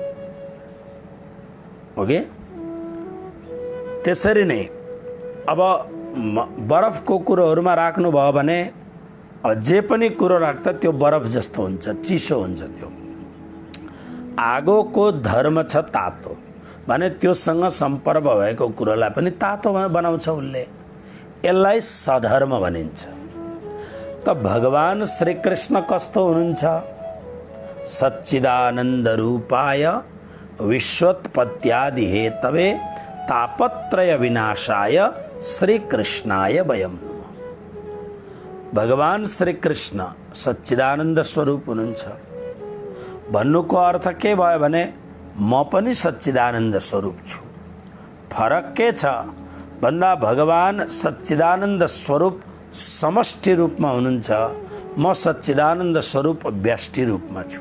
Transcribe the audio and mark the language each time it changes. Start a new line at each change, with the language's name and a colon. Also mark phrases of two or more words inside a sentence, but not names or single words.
Nepali: ओके, त्यसरी नै अब बरफको कुरोहरूमा राख्नुभयो भने जे पनि कुरो राख्दा त्यो बरफ जस्तो हुन्छ, चिसो हुन्छ त्यो। आगोको धर्म छ तातो भने त्योसँग सम्पर्क भएको कुरोलाई पनि तातो बनाउँछ उसले, यसलाई सधर्म भनिन्छ। त भगवान श्री कृष्ण कस्तो हुनुहुन्छ?
Sanskrit: सच्चिदानन्द रूपाय विश्वोत्पत्त्यादि हेतवे तापत्रय विनाशाय श्री कृष्णाय वयम् नमः।
Nepali: भगवान श्री कृष्ण सच्चिदानन्द स्वरूप हुनुहुन्छ। भन्नुको अर्थ के भयो भने म पनि सच्चिदानन्द स्वरूप छु। फरक के छ भन्दा भगवान सच्चिदानन्द स्वरूप समष्टि रूपमा हुनुहुन्छ, म सच्चिदानन्द स्वरूप व्यष्टि रूपमा छु।